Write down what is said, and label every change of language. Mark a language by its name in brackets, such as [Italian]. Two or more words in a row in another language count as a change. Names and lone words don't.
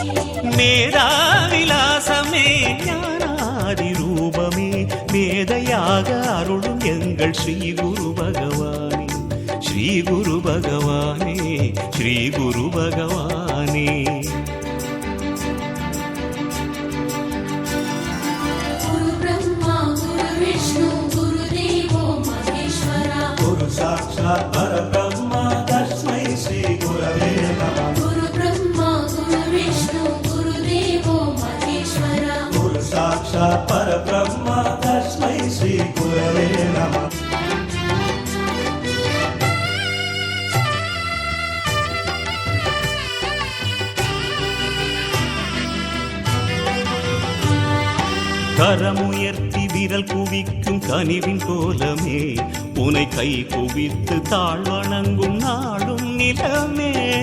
[Tamil] மேதாவிலாசமே ஞானாதி ரூபமே மேதையாக அருளும் எங்கள் ஸ்ரீ குரு பகவானே. ஸ்ரீ குரு பகவானே, ஸ்ரீ குரு பகவானே. [Sanskrit] गुरु ब्रह्मा गुरु विष्णु गुरु देवो महेश्वरः. गुरु साक्षात् परब्रह्म तस्मै श्री गुरवे नमः. गुरु ब्रह्मा गुरु विष्णु गुरु देवो महेश्वरः. गुरु साक्षात् परब्रह्म तस्मै श्री गुरवे नमः. [Tamil] கரமுயர்த்தி விரல் குவிக்கும் கனிவின் கோலமே, உனை கை குவித்து தாழ்வணங்கும் நாடும் நிலமே.